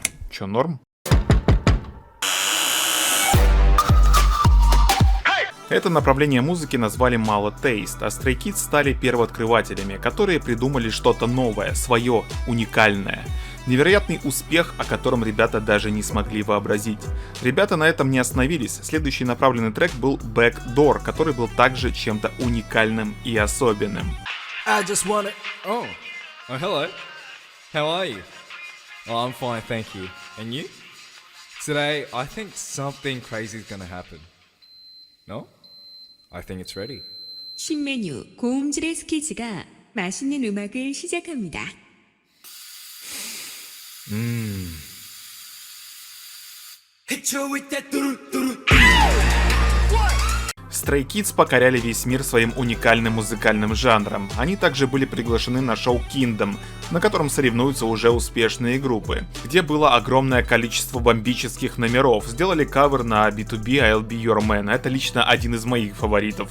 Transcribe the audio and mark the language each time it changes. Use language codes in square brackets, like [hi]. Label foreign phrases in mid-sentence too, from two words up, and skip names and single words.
[ru] Чё, норм? Это направление музыки назвали Mala Taste, а Stray Kids стали первооткрывателями, которые придумали что-то новое, свое, уникальное. Невероятный успех, о котором ребята даже не смогли вообразить. Ребята на этом не остановились, следующий направленный трек был Backdoor, который был также чем-то уникальным и особенным. [en] I just wanna... Oh, hello. How are you? Oh, I'm fine, thank you. And you? Today, I think something crazy is gonna happen. No? I think it's ready. [ko] 신메뉴 고음질의 스키즈가 맛있는 음악을 시작합니다. [ru] Stray Kids покоряли весь мир своим уникальным музыкальным жанром. Они также были приглашены на шоу Kingdom, на котором соревнуются уже успешные группы, где было огромное количество бомбических номеров. Сделали кавер на B2B I'll Be Your Man, это лично один из моих фаворитов.